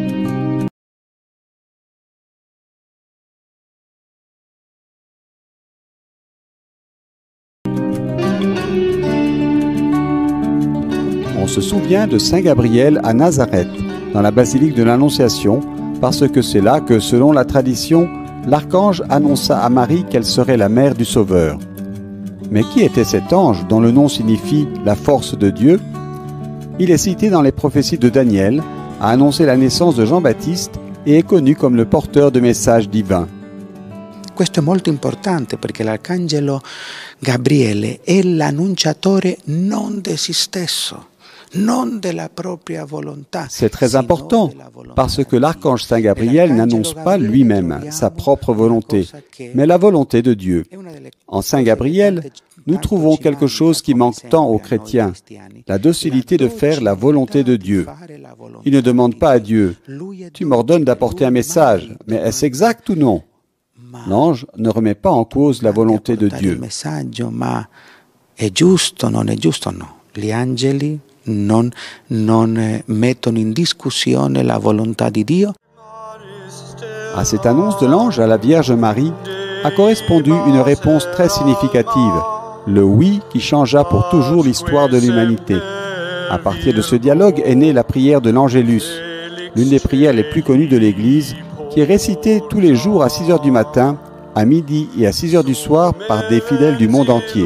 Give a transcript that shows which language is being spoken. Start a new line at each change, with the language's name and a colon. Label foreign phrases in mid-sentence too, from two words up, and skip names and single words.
French: On se souvient de Saint Gabriel à Nazareth, dans la basilique de l'Annonciation, parce que c'est là que, selon la tradition, l'archange annonça à Marie qu'elle serait la mère du Sauveur. Mais qui était cet ange dont le nom signifie « la force de Dieu » ? Il est cité dans les prophéties de Daniel, a annoncé la naissance de Jean-Baptiste et est connu comme le porteur de messages divins.
Italian: Questo è molto importante perché l'arcangelo Gabriele è l'annunciatore non di se stesso.
French: C'est très important parce que l'archange Saint Gabriel n'annonce pas lui-même sa propre volonté, mais la volonté de Dieu. En Saint Gabriel, nous trouvons quelque chose qui manque tant aux chrétiens, la docilité de faire la volonté de Dieu. Il ne demande pas à Dieu « Tu m'ordonnes d'apporter un message, mais est-ce exact ou non ?» L'ange ne remet pas en cause la volonté de Dieu.
Italian: Gli angeli non mettono in discussione la volontà di Dio.
French: À cette annonce de l'ange à la Vierge Marie a correspondu une réponse très significative, le oui qui changea pour toujours l'histoire de l'humanité. À partir de ce dialogue est née la prière de l'Angélus, l'une des prières les plus connues de l'Église, qui est récitée tous les jours à 6 heures du matin, à midi et à 6 heures du soir par des fidèles du monde entier.